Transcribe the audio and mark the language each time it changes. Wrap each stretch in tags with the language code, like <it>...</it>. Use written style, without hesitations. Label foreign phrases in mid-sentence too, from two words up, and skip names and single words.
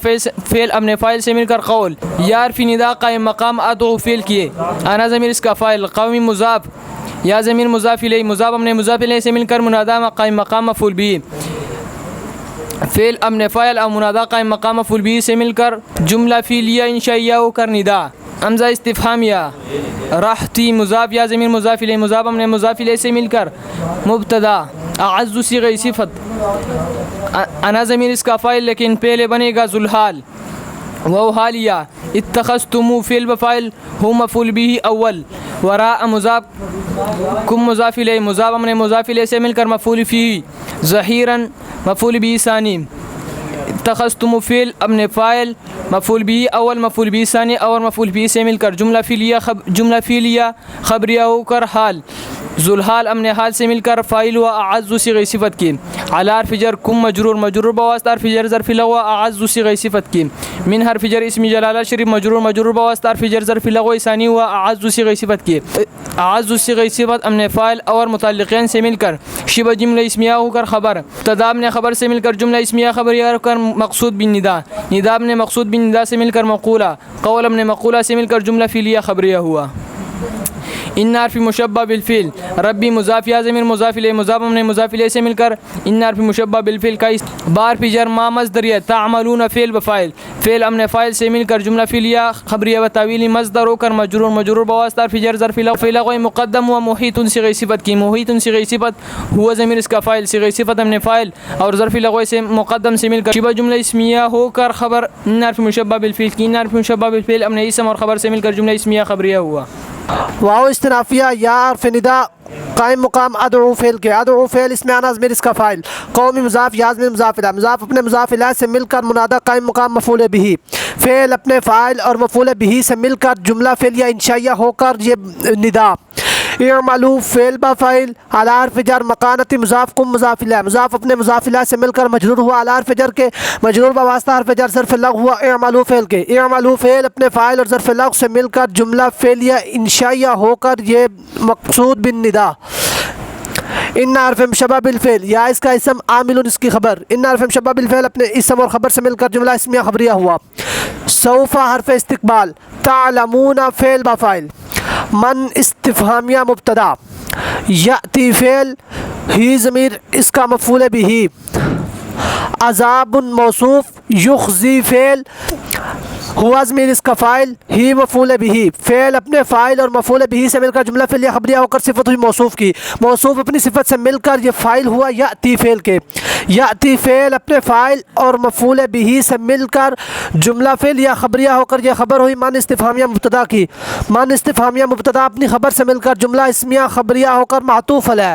<ur>اپنے فاعل سے مل کر قول یا حرف ندا قائم مقام ادعو فعل کیے انا ضمیر اس کا فاعل قومی مضاف یا ضمیر مضاف الیہ مضاف اپنے مضاف الیہ سے مل کر منادا قائم مقام مفعول به فعل اپنے فاعل اور منادا قائم مقام مفعول به سے مل کر جملہ فعلیہ انشائیہ ہو کر ندا حمزہ استفہامیہ رحتی مضاف یا ضمیر مضاف الیہ مضاف اپنے مضاف الیہ سے مل کر مبتدا اعز صیغہ صفت انا ضمیر اس کا فاعل لیکن پہلے بنے گا ذوالحال وہ حالیہ اتخذتم فعل بفاعل ہو مفعول به اول وراء مضاف کم مضاف الیہ مضاف اپنے مضاف الیہ سے مل کر مفعول فیہ ظہیرا مفعول به ثانی اتخذتم فعل اپنے فاعل مفعول به اول مفعول به ثانی اور مفعول به سے مل کر جملہ فعلیہ خبریہ ہو کر حال ذوالحال اپنے حال سے مل کر فاعل و اعز صیغہ صفت کی علی حرف جر کم مجرور مجرور بواسطہ حرف جر ظرف لغو اعز صیغہ صفت کی من حرف جر اسم جلالہ شریف مجرور مجرور بواسطہ حرف جر ظرف لغو ثانی و اعز صیغہ صفت کی اعز صیغہ صفت اپنے فاعل اور متعلقین سے مل کر شبہ جملہ اسمیہ ہو کر خبر ابتدا اپنے خبر سے مل کر جملہ اسمیہ خبریہ ہو کر مقصود بالندا ندا اپنے مقصود بالندا سے مل کر مقولہ قول اپنے مقولہ سے مل کر جملہ فعلیہ خبریہ ہوا ان حرف مشبہ بالفعل ربی مضاف یا ضمیر مضاف الیہ مضاف اپنے مضاف الیہ سے مل کر ان حرف مشبہ بالفعل کا بار فی جر ما مصدریہ تعملون فعل بفاعل فعل اپنے فاعل سے مل کر جملہ فعلیہ خبریہ و تعویلی مصدر ہو کر مجرور مجرور بواسطہ حرف جر ظرف لغو مقدم و محیط صیغہ صفت کی محیط صیغہ صفت ہوا ضمیر اس کا فاعل صیغہ صفت اپنے فاعل اور ظرف لغو سے مقدم سے مل کر شبہ جملہ اسمیہ ہو کر خبر ان حرف مشبہ بالفعل کی ان حرف مشبہ بالفعل اپنے اسم اور خبر سے مل کر جملہ اسمیہ خبریہ ہوا واو استنافیہ یا حرف ندا قائم مقام ادعو فعل کے ادعو فعل اس میں آنا ضمیر اس کا فاعل قومی مضاف یا ضمیر مضاف الیہ مضاف اپنے مضاف الیہ سے مل کر منادا قائم مقام مفعول به فعل اپنے فاعل اور مفعول به سے مل کر جملہ فعلیہ انشائیہ ہو کر یہ ندا اعملوا فعل بفاعل علی حرف جر مکانۃ مضاف کم مضاف الیہ مضاف اپنے مضاف الیہ سے مل کر مجرور ہوا علی حرف جر کے مجرور بواسطہ حرف جر ظرف لغو ہوا اعملوا فعل کے اعملوا فعل اپنے فاعل اور ظرف لغو سے مل کر جملہ فعلیہ انشائیہ ہو کر یہ مقصود بالندا ان حرف مشبہ بالفعل یا اس کا اسم عامل اس کی خبر ان حرف مشبہ بالفعل اپنے اسم اور خبر سے مل کر جملہ اسمیہ خبریہ ہوا سوف حرف استقبال، تعلمون فعل بفاعل، من استفہامیہ مبتدا، یاتی فعل، ہی ضمیر اس کا مفعول بہ، عذاب موصوف، یخزی فعل، ہوا ضمیر اس کا فاعل، ہی مفعول بہ. فعل اپنے فاعل اور مفعول بہ سے مل کر جملہ فعل یا خبریہ ہو کر صفت ہوئی موصوف کی، موصوف اپنی صفت سے مل کر یہ فاعل ہوا یاتی فعل کے، یاتی فعل اپنے فاعل اور مفعول بہ سے مل کر جملہ فعل یا خبریہ ہو کر یہ خبر ہوئی من استفہامیہ مبتدا کی، من استفہامیہ مبتدا اپنی خبر سے مل کر جملہ اسمیہ خبریہ ہو کر معطوف علیہ.</ur>